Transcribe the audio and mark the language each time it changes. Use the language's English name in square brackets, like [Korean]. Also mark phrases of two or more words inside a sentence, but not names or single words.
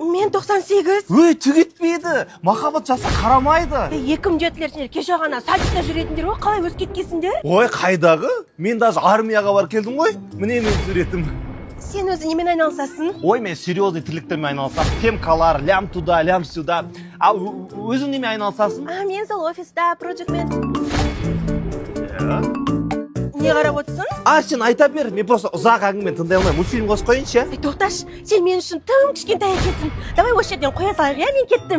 [Kazakh] Мен 98. Түк етпейді. Махаббат жаса қарамайды. 2007-лер сендер кеше ғана садикта жүретіндер ғой, қалай өз кеткесіңдер? Ой, қайдағы? Мен даже армияға бар келдім ғой. Міне мен суретім. Сен өзі немен айналысасың? Ой, мен серьезный тірліктермен айналысам. Темкалар, [Russian] лям туда, лям сюда. [Kazakh] Ал өзің немен айналысасың? Мен сол офиста, [English] project manager. [Kazakh] не қарап отырсың? Сен айта бер, мен просто ұзақ әңгіме тыңдай алмаймын. Мультфильм қосып қояйыншы. Тоқташы, сен мен үшін тым кішкентай екенсің. Давай осы жерден қоя салайық, иә, мен кеттім.